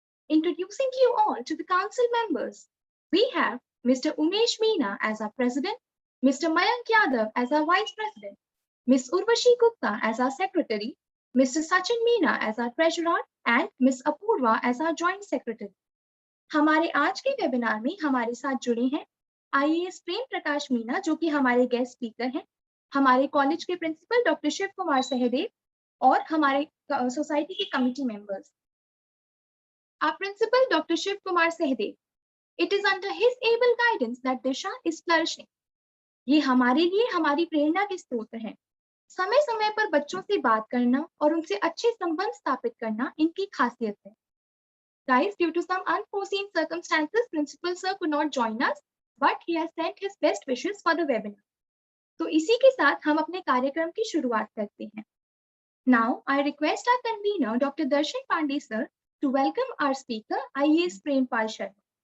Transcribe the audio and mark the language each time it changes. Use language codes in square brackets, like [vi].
[en] Introducing you all to the council members, we have Mr. Umesh Meena as our president, Mr. Mayank Yadav as our vice president, Ms. Urvashi Gupta as our secretary, Mr. Sachin Meena as our treasurer, and Ms. Apurva as our joint secretary. [hi] हमारे आज के webinar में हमारे साथ जुड़े हैं IAS Prem Prakash Meena, जो कि हमारे गेस्ट स्पीकर हैं, हमारे कॉलेज के प्रिंसिपल डॉक्टर शिव कुमार सहदेव और हमारे सोसाइटी के committee members. [en] Our principal Dr. Shiv Kumar Sehdev. It is under his able guidance that Disha is flourishing. [hi] ये हमारे लिए हमारी प्रेरणा के स्रोत हैं। समय समय पर बच्चों से बात करना और उनसे अच्छे संबंध स्थापित करना इनकी खासियत है। [en] Guys, due to some unforeseen circumstances, Principal Sir could not join us, but he has sent his best wishes for the webinar. [hi] तो इसी के साथ हम अपने कार्यक्रम की शुरुआत करते हैं। [en] Now, I request our convener, Dr. Darshan Pandey Sir, to welcome our speaker, IAS Prempal Sharma.